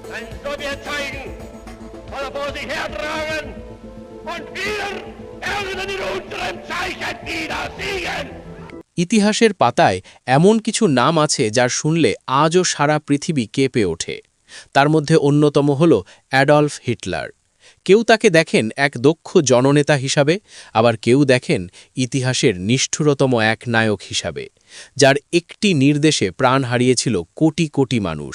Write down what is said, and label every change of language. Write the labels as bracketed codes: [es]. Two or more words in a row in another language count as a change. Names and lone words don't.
[de] ein Sowjetzeichen soll er vor sich hertragen und wir werden in unserem Zeichen wieder siegen. [bn] ইতিহাসের পাতায় এমন কিছু নাম আছে যার শুনলে আজও সারা পৃথিবী কেঁপে ওঠে। তার মধ্যে অন্যতম হল অ্যাডলফ হিটলার। কেউ তাকে দেখেন এক দক্ষ জননেতা হিসাবে, আবার কেউ দেখেন ইতিহাসের নিষ্ঠুরতম এক নায়ক হিসাবে, যার একটি নির্দেশে প্রাণ হারিয়েছিল কোটি কোটি মানুষ।